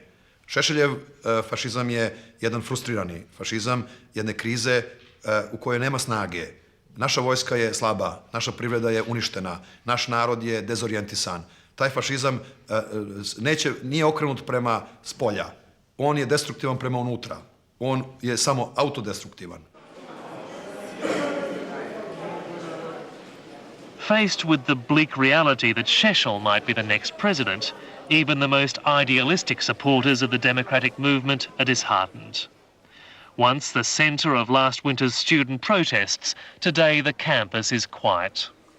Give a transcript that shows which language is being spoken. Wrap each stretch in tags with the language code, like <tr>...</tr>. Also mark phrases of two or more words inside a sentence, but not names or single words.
<sr>Šešeljev fašizam je jedan frustrirani fašizam, jedne krize u kojoj nema snage. Naša vojska je slaba, naša privreda je uništena, naš narod je dezorijentisan. Taj fašizam nije okrenut prema spolja, on je destruktivan prema unutra, on je samo autodestruktivan.</sr> <en>Faced with the bleak reality that Sheshel might be the next president, even the most idealistic supporters of the democratic movement are disheartened. Once the centre of last winter's student protests, today the campus is quiet.</en>